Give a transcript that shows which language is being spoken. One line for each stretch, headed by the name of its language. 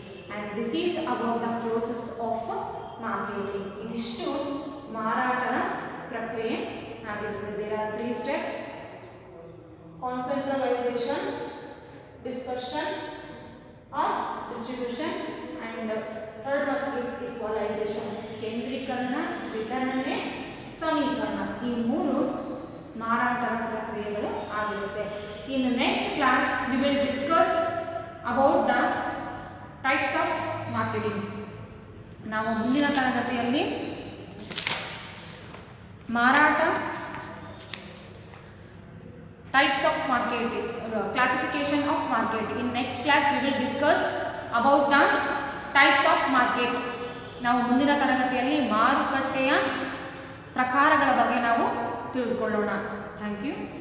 English: And this is about the process of marketing.
Kannada: ಇದಿಷ್ಟು ಮಾರಾಟದ ಪ್ರಕ್ರಿಯೆ ಆಗಿರುತ್ತದೆ.
English: There are 3 steps: concentralization, dispersion or distribution and third one is equalization.
Kannada: ಕೇಂದ್ರೀಕರಣ, ವಿತರಣೆ, ಸಮೀಕರಣ ಈ ಮೂರು ಮಾರಾಟದ ಪ್ರಕ್ರಿಯೆಗಳು ಆಗಿರುತ್ತೆ.
English: In next class we will discuss about the types of marketing.
Kannada: ನಾವು ಮುಂದಿನ ತರಗತಿಯಲ್ಲಿ ಮಾರಾಟ,
English: types of marketing, classification of market. In next class we will discuss about the types of market.
Kannada: ನಾವು ಮುಂದಿನ ತರಗತಿಯಲ್ಲಿ ಮಾರುಕಟ್ಟೆಯ ಪ್ರಕಾರಗಳ ಬಗ್ಗೆ ನಾವು ತಿಳಿದುಕೊಳ್ಳೋಣ.
English: Thank you.